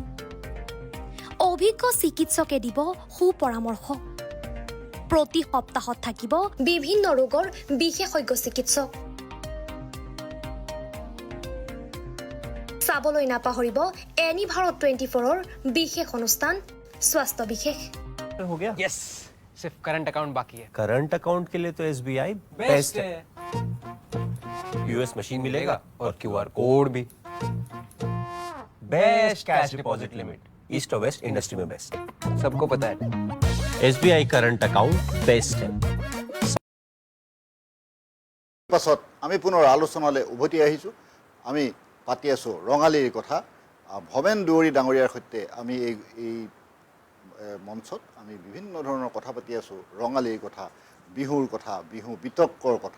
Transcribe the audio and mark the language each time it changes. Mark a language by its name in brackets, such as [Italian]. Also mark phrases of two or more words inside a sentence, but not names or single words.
[Assamese] অভিজ্ঞ চিকিৎসকে দিব সুপৰামৰ্শ। প্ৰতি সপ্তাহত থাকিব বিভিন্ন ৰোগৰ বিশেষজ্ঞ চিকিৎসক। চাবলৈ নাপাহৰিব এনি ভাৰত 24ৰ বিশেষ অনুষ্ঠান স্বাস্থ্য বিশেষ। [Hindi] हो गया? यस, सिर्फ [English] current account [Hindi] बाकी है। [English] current account [Hindi] के लिए तो SBI बेस्ट है। US मशीन मिलेगा और QR कोड भी। [English] best cash deposit limit east और west industry में बेस्ट। [Hindi] सबको पता है। SBI [English] current account best [Hindi] है। [Assamese] পাছত আমি পুনৰ আলোচনালৈ উভতি আহিছোঁ। আমি পাতি আছোঁ ৰঙালীৰ কথা। ভৱেন দুৱৰী ডাঙৰীয়াৰ সৈতে আমি এই মঞ্চত আমি বিভিন্ন ধৰণৰ কথা পাতি আছোঁ। ৰঙালীৰ কথা, বিহুৰ কথা, বিহু বিতৰ্কৰ কথা।